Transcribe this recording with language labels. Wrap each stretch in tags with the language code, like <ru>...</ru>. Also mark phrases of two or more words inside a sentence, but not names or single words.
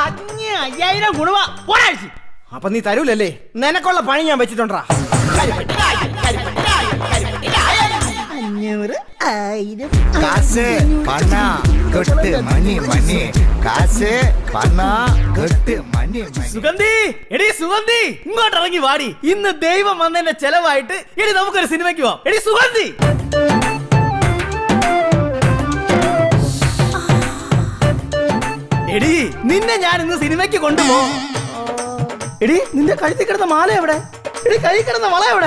<ml>5000 ഗുണവാ ഒരാഴ്ച. അപ്പൊ നീ തരൂലല്ലേ? നിനക്കുള്ള പണി ഞാൻ വെച്ചിട്ടുണ്ടാ. 500, 1000.</ml> <ta>காசு பணம் கொட்டு மணி மணி காசு பணம் கொட்டு மணி மணி.</ta> <ml>സുഗന്ധി, എടി സുഗന്ധി, ഇങ്ങോട്ട് ഇറങ്ങി വാടി. ഇന്ന് ദൈവം വന്നതിന്റെ ചെലവായിട്ട് എടി നമുക്കൊരു സിനിമയ്ക്ക് പോവാം. എടി സുഗന്ധി. എടി നിന്നെ ഞാൻ ഇന്ന് സിനിമയ്ക്ക് കൊണ്ടുപോകും. എടി നിന്റെ കഴുത്തിൽ കിടന്ന മാല എവിടെ? എടി കൈ കിടന്ന വള എവിടെ?</ml>